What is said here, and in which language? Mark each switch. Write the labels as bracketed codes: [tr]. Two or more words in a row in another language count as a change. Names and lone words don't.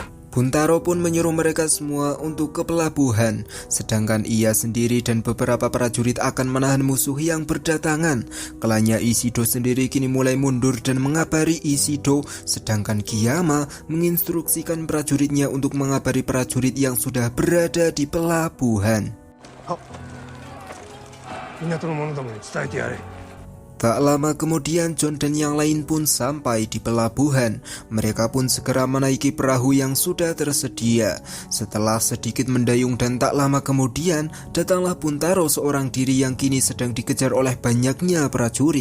[id] Buntaro pun menyuruh mereka semua untuk ke pelabuhan, sedangkan ia sendiri dan beberapa prajurit akan menahan musuh yang berdatangan. Klannya Ishido sendiri kini mulai mundur dan mengabari Ishido, sedangkan Kiyama menginstruksikan prajuritnya untuk mengabari prajurit yang sudah berada di pelabuhan. [ja] 港の者どもに伝えてやれ。 [id] Tak lama kemudian John dan yang lain pun sampai di pelabuhan. Mereka pun segera menaiki perahu yang sudah tersedia. Setelah sedikit mendayung dan tak lama kemudian, datanglah Buntaro seorang diri yang kini sedang dikejar oleh banyaknya prajurit.